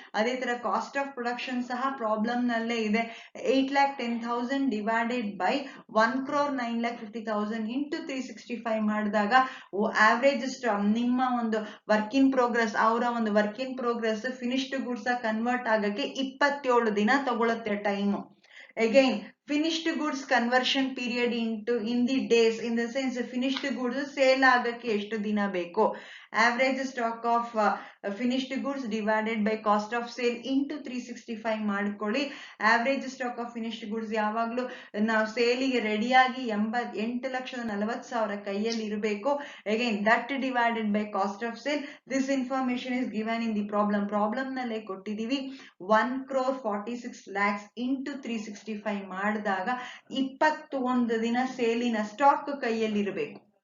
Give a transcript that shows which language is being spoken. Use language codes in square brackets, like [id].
[kn] ಅದೇ ತರ cost of production ಸಹ ಪ್ರಾಬ್ಲಮ್ ನಲ್ಲೇ ಇದೆ. 8,10,000 ಡಿವೈಡೆಡ್ ಬೈ 1,09,50,000 ಇಂಟು 365 ಮಾಡಿದಾಗ ಆವರೇಜ್ ಸ್ಟಾಕ್ ನಿಮ್ಮ ಒಂದು ವರ್ಕ್ ಇನ್ ಪ್ರೋಗ್ರೆಸ್, ಅವರ ಒಂದು work in progress finished goods convert ಆಗಕ್ಕೆ 27 ದಿನ ತಗೊಳುತ್ತೆ time. [en] again finished goods conversion period into in the days, in the sense finished goods [kn] sale ಆಗಕ್ಕೆ ಎಷ್ಟು ದಿನ ಬೇಕು. [en] average stock of finished goods divided by cost of sale into 365 [kn] ಮಾಡ್ಕೊಳ್ಳಿ. [en] average stock of finished goods [kn] ಯಾವಾಗ್ಲೂ ನಾವು ಸೇಲಿಗೆ ರೆಡಿಯಾಗಿ 8,40,000 ಕೈಯಲ್ಲಿ ಇರಬೇಕು. [en] Again that divided by cost of sale. This information is given in the problem [kn] ನಲ್ಲೇ ಕೊಟ್ಟಿದೀವಿ. 1,46,00,000 ಇಂಟು 365 ಮಾಡಿದಾಗ 21 ದಿನ ಸೇಲಿನ stock ಕೈಯಲ್ಲಿರಬೇಕು.